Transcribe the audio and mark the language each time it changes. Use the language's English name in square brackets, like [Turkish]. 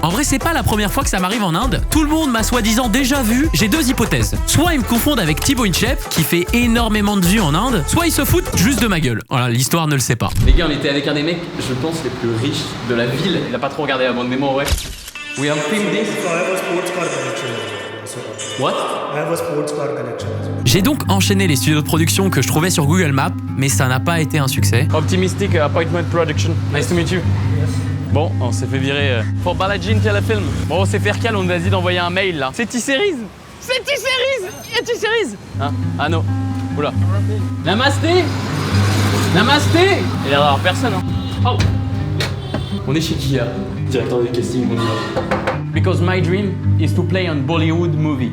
[French] En vrai, c'est pas la première fois que ça m'arrive en Inde. Tout le monde m'a soi-disant déjà vu. J'ai deux hypothèses. Soit ils me confondent avec Thibaut Inchep, qui fait énormément de vues en Inde, soit ils se foutent juste de ma gueule. Voilà, l'histoire ne le sait pas. Les gars, on était avec un des mecs, je pense, les plus riches de la ville. Il a pas trop regardé la bande démo, ouais. [English] We have filmed this. So I have a sports car connection as well. What? I have a sports car connection as well. [French] J'ai donc enchaîné les studios de production que je trouvais sur Google Maps, mais ça n'a pas été un succès. [English] Optimistic Appointment Production. Nice to meet you. [French] Bon, on s'est fait virer pour Balaji Telefilm. Bon, on s'est fait recal, on nous a dit d'envoyer un mail là. C'est T-Series. C'est T-Series. Il y a T-Series. Hein? Ah non. Oula. Namasté. Namasté. Il y a d'avoir personne. Hein. Oh. On est chez qui là? Directeur du casting, on y va. [English] Because my dream is to play on Bollywood movie.